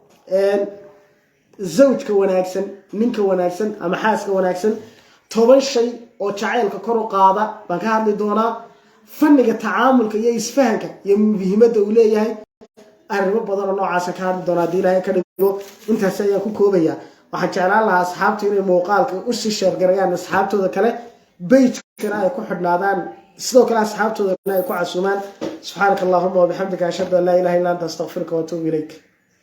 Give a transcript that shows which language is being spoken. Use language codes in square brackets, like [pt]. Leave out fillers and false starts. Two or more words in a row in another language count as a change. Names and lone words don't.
[so] zawjka wanaagsan ninka wanaagsan ama xaaska wanaagsan 10 shay oo jacaylka kor u qaada baan ka hadli doona fanniga tacaamulka iyo isfahanka iyo muhiimada uu leeyahay arrimo badan oo noocaas ka hadli doona hadii ilaahay ka dhigo intaas ayaan ku koobaya waxaan jeclaan lahaa asxaabta inay muuqaalka u sii share gareeyaan asxaabtooda kale page-kana ay ku xidhnaadaan sidoo kale asxaabtooda ay ku casuumaan [ar] سبحانك اللهم وبحمدك أشهد أن لا إله إلا أنت أستغفرك وأتوب إليك